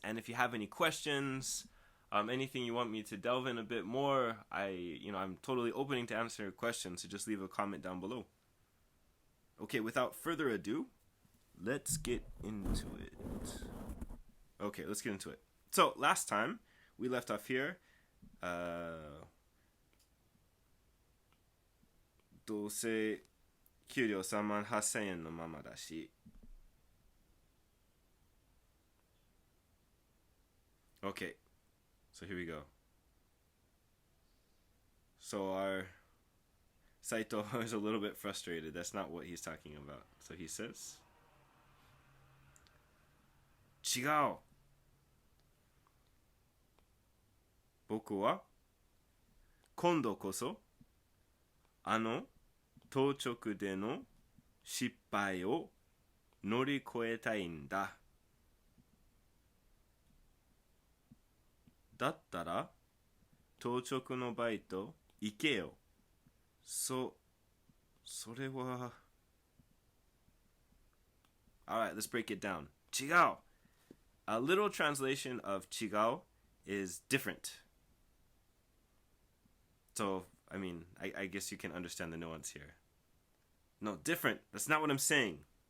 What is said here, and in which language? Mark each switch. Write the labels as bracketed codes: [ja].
[en] And if you have any questions, anything you want me to delve in a bit more, I'm totally open to answer your questions. So just leave a comment down below. Okay, without further ado, let's get into it. Okay, let's get into it. So last time we left off here. [ja] どうせ給料3万8000円のままだし [en] Okay, so here we go. So our Saito is a little bit frustrated. That's not what he's talking about. So he says, 違う。 [ja] 僕は今度こそ当直での失敗を乗り越えたいんだ。だったら当直のバイト行けよ。それは [en] Alright, let's break it down. [ja] 違う. [en] A literal translation of 違う is different. So, I guess you can understand the nuance here. No, different. That's not what I'm saying.